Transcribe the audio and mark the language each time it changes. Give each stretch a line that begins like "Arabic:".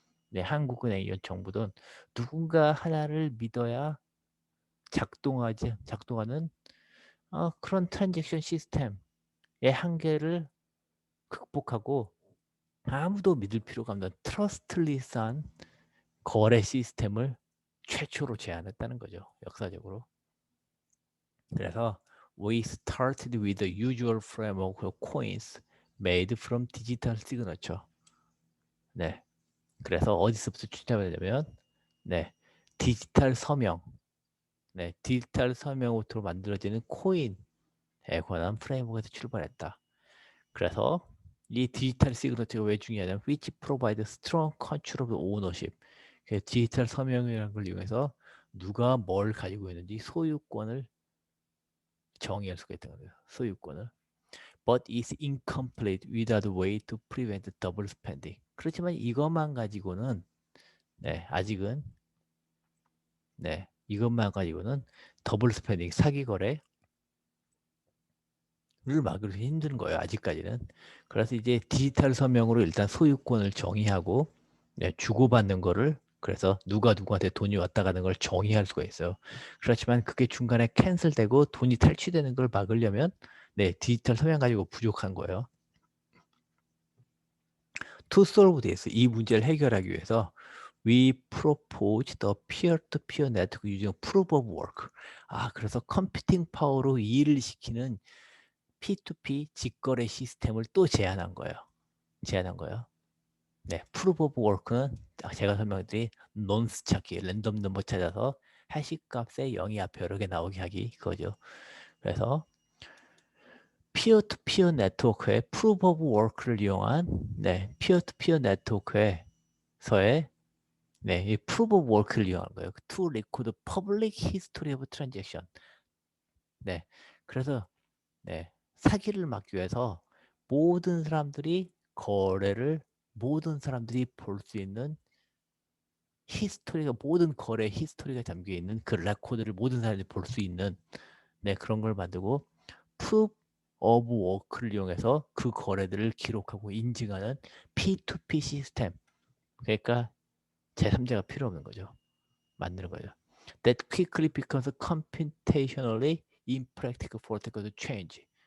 Korean: 네, 한국은행이건 정부든 누군가 하나를 믿어야 작동하는 그런 트랜잭션 시스템의 한계를 극복하고 아무도 믿을 필요가 없는 트러스트리스한 거래 시스템을 최초로 제안했다는 거죠. 역사적으로. 그래서
English: we started with the usual framework of coins made from digital signature.
Korean: 네. 그래서 어디서부터 출발하냐면 네. 디지털 서명. 네. 디지털 서명으로 만들어지는 코인에 관한 프레임워크에서 출발했다. 그래서 이 디지털 시그너처가 왜 중요하냐면
English: which provide strong control of ownership.
Korean: 디지털 서명이라는 걸 이용해서 누가 뭘 가지고 있는지 소유권을 정의할 수가 있다는 거예요. 소유권을.
English: But is incomplete without a way to prevent double spending.
Korean: 그렇지만 이것만 가지고는 네, 아직은 네, 이것만 가지고는 더블 스pen딩 사기 거래를 막으기 힘든 거예요. 아직까지는. 그래서 이제 디지털 서명으로 일단 소유권을 정의하고 네, 주고받는 거를 그래서 누가 누구한테 돈이 왔다 가는 걸 정의할 수가 있어요. 그렇지만 그게 중간에 캔슬되고 돈이 탈취되는 걸 막으려면 네, 디지털 서명 가지고 부족한 거예요.
English: To solve this,
Korean: 이 문제를 해결하기 위해서
English: we propose the peer-to-peer network using proof of work.
Korean: 그래서 컴퓨팅 파워로 일을 시키는 P2P 직거래 시스템을 또 제안한 거예요. 네, proof of work는 제가 설명드린 논스 찾기, 랜덤 넘버 찾아서 해시값에 0이 앞에 여러 개 나오게 하기 그거죠. 그래서 피어투피어 네트워크의 프루프 오브 워크를 이용한 네, 피어투피어 네트워크에서의 네, 이 프루프 오브 워크를 이용한 거예요.
English: To record public history of transaction.
Korean: 네, 그래서 네, 사기를 막기 위해서 모든 사람들이 모든 사람들이 볼 수 있는 히스토리가 모든 거래 히스토리가 담겨 있는 그 레코드를 모든 사람들이 볼 수 있는 네, 그런 걸 만들고 proof of work를 이용해서 그 거래들을 기록하고 인증하는 P2P 시스템. 그러니까 제3자가 필요 없는 거죠. 만드는 거죠.
English: That quickly becomes computationally impractical for technical change.